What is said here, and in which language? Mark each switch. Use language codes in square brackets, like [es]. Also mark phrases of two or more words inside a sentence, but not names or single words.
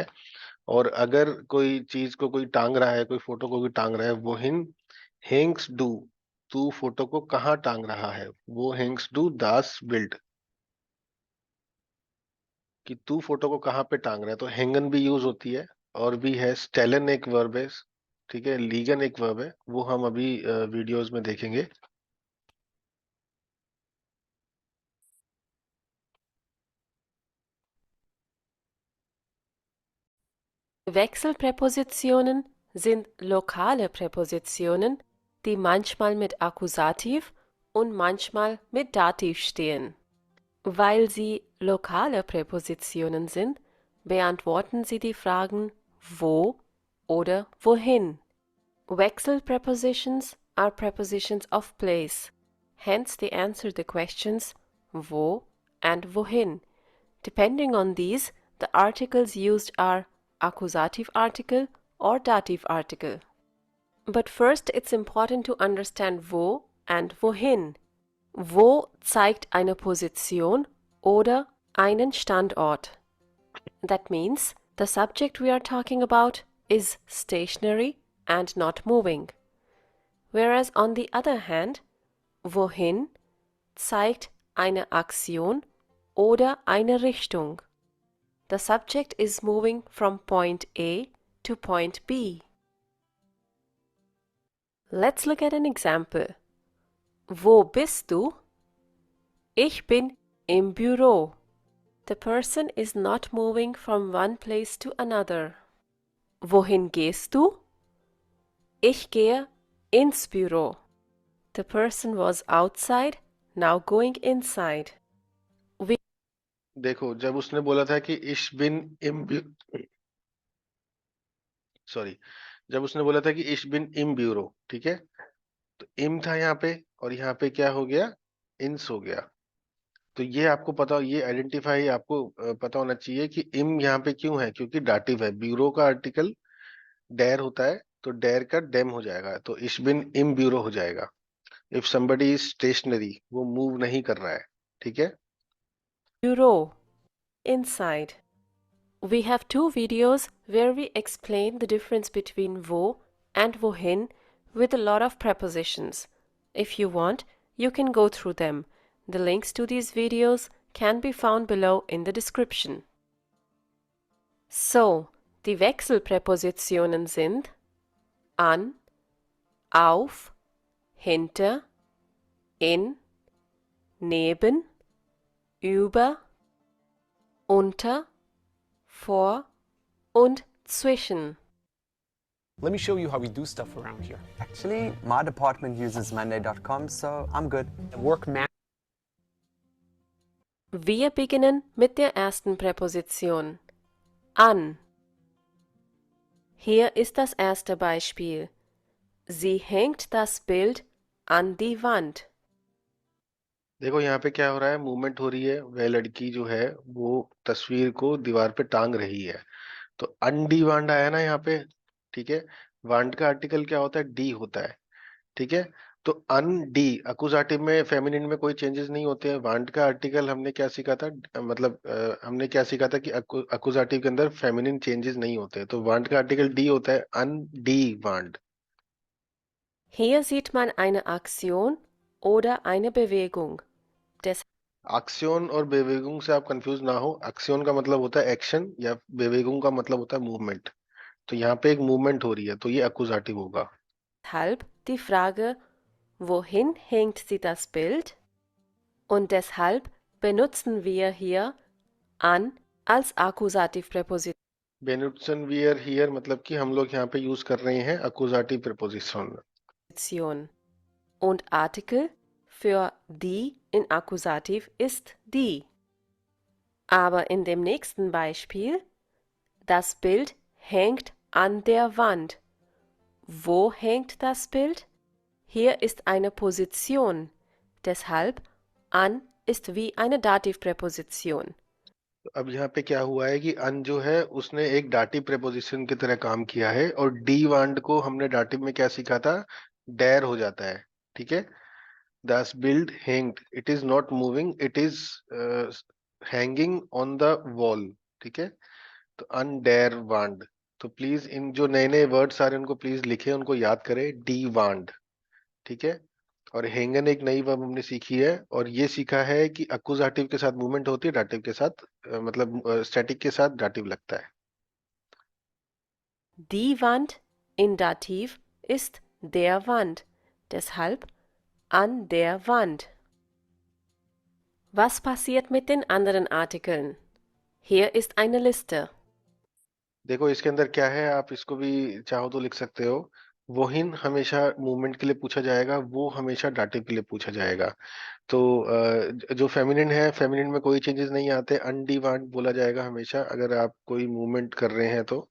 [hi] और अगर कोई चीज को कोई टांग रहा है, कोई फोटो को कोई टांग रहा है, [de] wo hin hängst du, [hi] तू फोटो को कहाँ टांग रहा है? [de] wo hängst du das Bild, [hi] कि तू फोटो को कहाँ पे टांग रहा है। तो हैंगन भी यूज होती है, और भी है स्टेलन एक वर्ब है। ठीक है, लीगन एक वर्ब है, वो हम अभी वीडियोस में देखेंगे। [de] Wechselpräpositionen sind lokale Präpositionen, die manchmal mit Akkusativ und manchmal mit Dativ stehen. Weil sie lokale Präpositionen sind, beantworten sie die Fragen wo oder wohin. [en] Wechsel prepositions are prepositions of place. Hence they answer the questions wo and wohin. Depending on these, the articles used are accusative article or dative article. But first it's important to understand wo and wohin. [de] Wo zeigt eine Position oder einen Standort. [en] That means the subject we are talking about is stationary and not moving. Whereas on the other hand, [de] wohin zeigt eine Aktion oder eine Richtung. [en] The subject is moving from point A to point B. Let's look at an example. [de] Wo bist du? Ich bin im Büro. [en] The person is not moving from one place to another. [de] Wohin gehst du? Ich gehe ins Büro. [en] The person was outside, now going inside. [hi] देखो जब उसने बोला था कि [de] ich bin im [hi] सॉरी जब उसने बोला था कि [de] ich bin im Büro, [hi] ठीक है, तो im था यहाँ पे और यहाँ पे क्या हो गया, ins हो गया। तो ये आपको पता, ये आइडेंटिफाई आपको पता होना चाहिए कि im यहाँ पे क्यों है, क्योंकि डाटिव है। ब्यूरो का आर्टिकल डेर होता है, तो डेर का डेम हो जाएगा, तो [de] ich bin im Büro [hi] हो जाएगा। [en] इफ somebody is stationary, [hi] वो मूव नहीं कर रहा है, ठीक है। [en] Büro, inside. We have two videos where we explain the difference between wo and wohin with a lot of prepositions. If you want, you can go through them. The links to these videos can be found below in the description. So, [de] die Wechselpräpositionen sind an, auf, hinter, in, neben, über, unter, vor und zwischen. [en] Let me show you how we do stuff around here. Actually, my department uses Monday.com, so I'm good. Work man. [de] Wir beginnen mit der ersten Präposition. An. Hier ist das erste Beispiel. Sie hängt das Bild an die Wand. [hi] देखो यहाँ पे क्या हो रहा है, मूवमेंट हो रही है, वह लड़की जो है वो तस्वीर को दीवार पे टांग रही है। तो [de] an die Wand [hi] आया ना यहाँ पे, ठीक है। वांड का आर्टिकल क्या होता है, डी होता है, ठीक है। तो [de] an die [hi] अकुजाटिव में, फेमिनिन में कोई चेंजेस नहीं होते हैं। वांड का आर्टिकल हमने क्या सीखा था, मतलब हमने क्या सीखा था कि अकुजाटिव के अंदर फेमिनिन चेंजेस नहीं होते, तो वांड का आर्टिकल डी होता है, [de] an die Wand. Hier sieht man eine Aktion oder eine Bewegung. [hi] एक्शन और बेवेगुंग से आप कंफ्यूज ना हो। एक्शन का मतलब होता है एक्शन, या बेवेगुंग का मतलब होता है मूवमेंट। तो यहाँ पे एक मूवमेंट हो रही है, तो ये अकुजाटिव होगा। [de] Deshalb die Frage, wohin hängt sie das Bild? Und deshalb benutzen wir hier an als Akkusativpräposition. benutzen wir hier [hi] मतलब कि हम लोग यहाँ पे यूज कर रहे हैं अकुजाटिव प्रीपोजिशन। [de] Und Artikel für die in Akkusativ ist die. Aber in dem nächsten Beispiel, das Bild hängt an der Wand. Wo hängt das Bild? Hier ist eine Position. Deshalb an ist wie eine Dativpräposition. [hi] अब यहाँ पे क्या हुआ है कि अन जो है उसने एक डाटिव प्रेपोजिशन की तरह काम किया है, और [de] die Wand [hi] को हमने डाटिव में क्या सीखा था, डेर हो जाता है, ठीक है। [de] Das Bild hängt, [en] it is not moving, it is hanging on the wall, [hi] ठीक है। तो [de] an der Wand, [hi] तो प्लीज इन जो नए नए वर्ड्स आ रहे हैं उनको प्लीज लिखे, उनको याद करें, [de] die Wand, [hi] ठीक है। और हैंगन एक नई वर्ब हमने सीखी है, और ये सीखा है कि अकुजाटिव के साथ मूवमेंट होती है, डाटिव के साथ मतलब स्टैटिक के साथ डाटिव लगता है। [de] Die Wand in Dativ ist der Wand. Deshalb an der Wand. Was passiert mit den anderen Artikeln? Hier ist eine Liste. [hi] देखो इसके अंदर क्या है, आप इसको भी चाहो तो लिख सकते हो। वोहिन हमेशा मूवमेंट के लिए पूछा जाएगा, वो हमेशा डाटिव के लिए पूछा जाएगा। तो जो फेमिनिन है, फेमिनिन में कोई चेंजेस नहीं आते, [de] an die Wand [hi] बोला जाएगा हमेशा अगर आप कोई मूवमेंट कर रहे हैं तो।